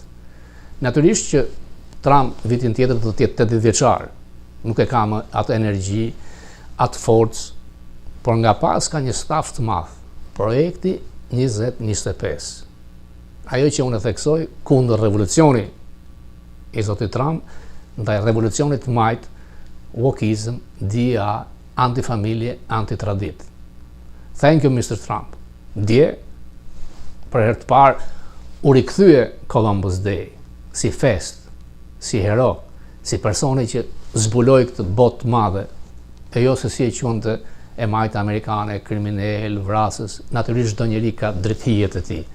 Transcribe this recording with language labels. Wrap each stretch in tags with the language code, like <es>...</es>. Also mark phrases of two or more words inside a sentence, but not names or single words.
<sq>Natyrisht që Trump vitin tjetër do të jetë 80 vjeçar, nuk e ka më atë energji, atë forcë, por nga pas ka një staf të madh. Projekti 2025. Ajo që unë e theksoj kundër revolucioni i zotit Trump, ndaj revolucionit të majt, wokizm, DA, antifamilje, antitradit.</sq> <en>Thank you, Mr. Trump.</en> <sq>Dje, për herë të parë, u rikthye Columbus Day, si fest, si hero, si personi që zbuloi këtë botë madhe, e jo se si e quante e majtë amerikane, kriminal, vrasës, natyrisht çdo njeri ka drejthijet e tij.</sq>